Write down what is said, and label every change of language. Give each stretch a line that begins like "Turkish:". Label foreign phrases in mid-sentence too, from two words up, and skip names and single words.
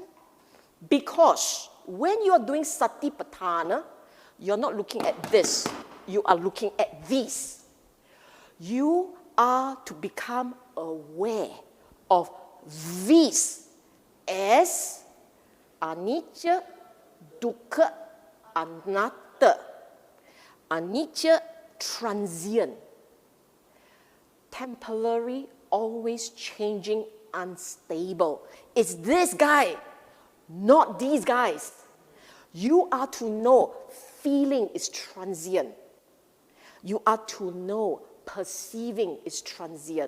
English: Because when you are doing satipatthana, you're not looking at this. You are looking at these. You are to become aware of these as
Pali: anicca, dukkha, anatta.
English: Anicca, transient. Temporary, always changing, unstable. It's this guy, not these guys. You are to know feeling is transient. You are to know perceiving is transient.